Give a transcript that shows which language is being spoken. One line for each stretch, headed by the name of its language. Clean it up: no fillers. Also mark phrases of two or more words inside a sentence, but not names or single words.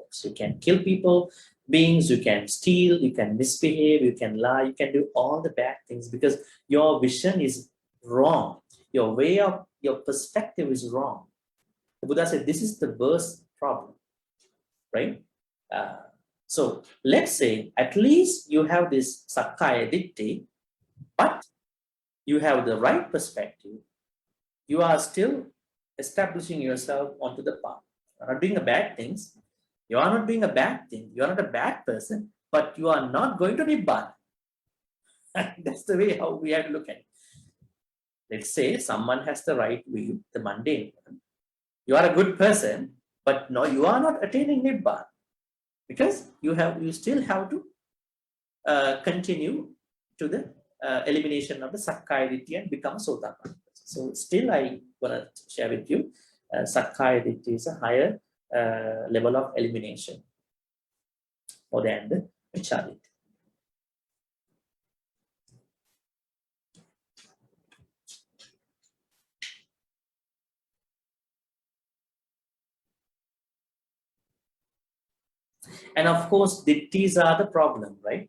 English: You can kill people, beings, you can steal, you can misbehave, you can lie, you can do all the bad things because your vision is wrong. Your way of, your perspective is wrong. The Buddha said this is the worst problem, right? So let's say at least you have this
Pali: sakkaya ditthi,
English: but you have the right perspective. You are still establishing yourself onto the path. You're not doing the bad things. You are not doing a bad thing. You are not a bad person, but you are not going to nibbana. That's the way how we have to look at it. Let's say someone has the right view, the mundane one. You are a good person, but no, you are not attaining nibbana, because you still have to continue to the elimination of the
Pali: sakkaya ditthi
English: and become a sotapanna. So still I want to share with you,
Pali: sakkaya ditthi
English: is a higher level of elimination more than the miccaditthi. And of course, ditthis are the problem, right?